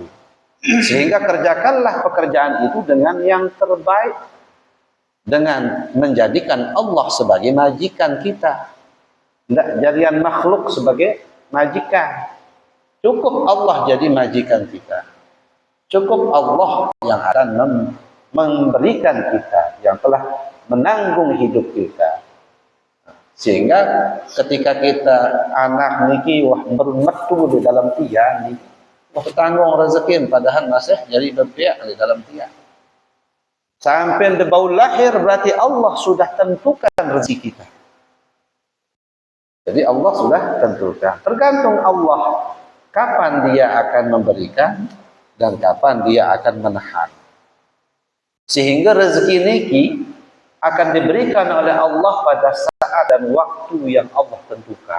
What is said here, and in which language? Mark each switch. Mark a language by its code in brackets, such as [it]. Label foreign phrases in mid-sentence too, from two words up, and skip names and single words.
[id] Sehingga kerjakanlah pekerjaan itu dengan yang terbaik, dengan menjadikan Allah sebagai majikan kita, tidak jadian makhluk sebagai majikan. Cukup Allah jadi majikan kita. Cukup Allah yang akan memberikan kita, yang telah menanggung hidup kita. Sehingga ketika kita anak [sas] niki wah metu [id] di dalam tiang niki, wah tanggung rezeki padahal masih jadi berpihak di dalam tiang. Sampai [sas] de bau [id] lahir berarti Allah sudah tentukan rezeki kita. Jadi Allah sudah tentukan. Tergantung Allah kapan dia akan memberikan dan kapan dia akan menahan. Sehingga rezeki niki akan diberikan oleh Allah pada saat dan waktu yang Allah tentukan.